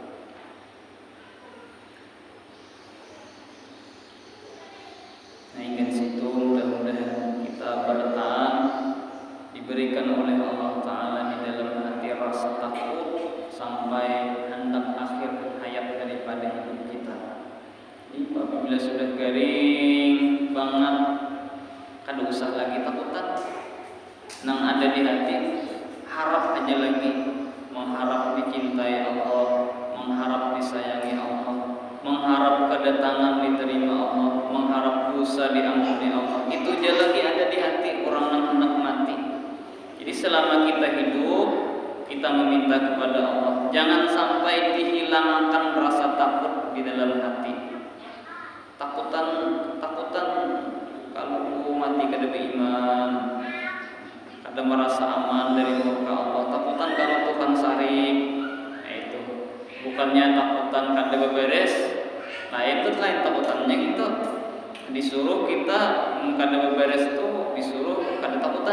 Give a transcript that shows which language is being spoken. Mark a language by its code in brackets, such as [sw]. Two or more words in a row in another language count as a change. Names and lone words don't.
[id] Nah, ingin situ mudah-mudahan kita bertahan, diberikan oleh Allah Ta'ala di dalam hati rasa takut sampai hendak akhir hayat daripada hidup kita. [bjn] Jadi apabila sudah garing banget, kada usah lagi takutan. Nang ada di hati, harap aja lagi, mengharap dicintai Allah, mengharap disayangi Allah, mengharap kedatangan diterima Allah, mengharap dosa diampuni Allah. Itu aja lagi ada di hati orang yang hendak mati. Jadi selama kita hidup, kita meminta kepada Allah, jangan sampai dihilangkan rasa takut di dalam hati. Takutan kalau mati kada beriman, kada merasa aman dari murka Allah. Takutan kalau Tuhan sarik, nah itu bukannya takutan kada beberes, lain takutannya itu disuruh kita kada beberes itu disuruh kada takutan.